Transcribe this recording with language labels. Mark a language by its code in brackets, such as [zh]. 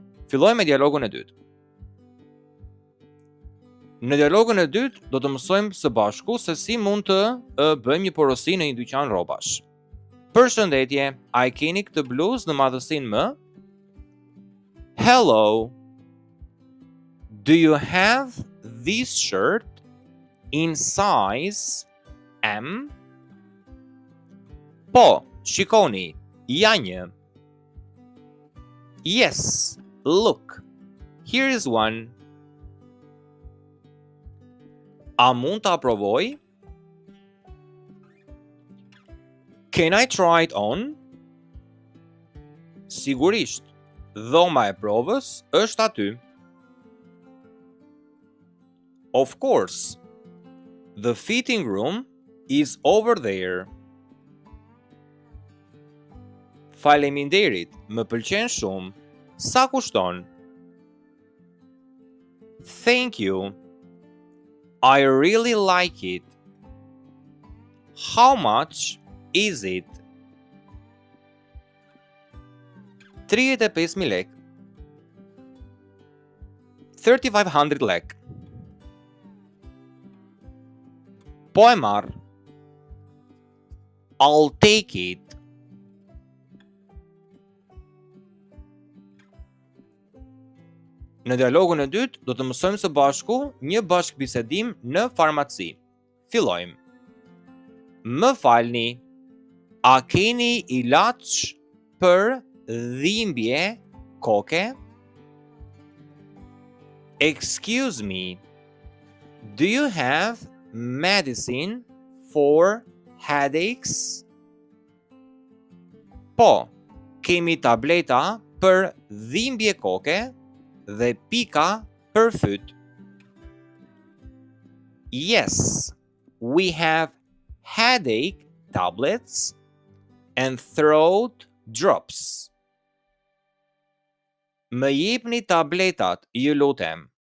[sq] Fillojmë me dialogun e dytë. Në dialogun e dytë do të mësojmë së bashku se si mund të bëjmë një porosi në një dyqan rrobash. Përshëndetje, a e keni këtë bluzë në madhësinë M? [en] Hello. Do you have this shirt in size M? [sq] Po, shikoni, ja një. [en] Yes, look, here is one. [sq] A mund të aprovoj? [en] Can I try it on? [sq] Sigurisht, dhoma e provës është aty. [en] Of course, the fitting room is over there. [sq] Faleminderit, më pëlqen shumë. Sa kushton? [en] Thank you. I really like it. How much is it? [sq] 35.000 lek. [en] 3,500 lek. [sq] Po e marr. [en] I'll take it. [sq] Në dialogun e dytë do të mësojmë së bashku një bashkëbisedim në farmaci. Fillojmë. Më falni, a keni ilaç për dhimbje koke? [en] Excuse me, do you have medicine for headaches? [sq] Po, kemi tableta për dhimbje koke dhe pika për fyt. [en] Yes, we have headache tablets and throat drops. [sq] Më jepni tabletat, ju lutem.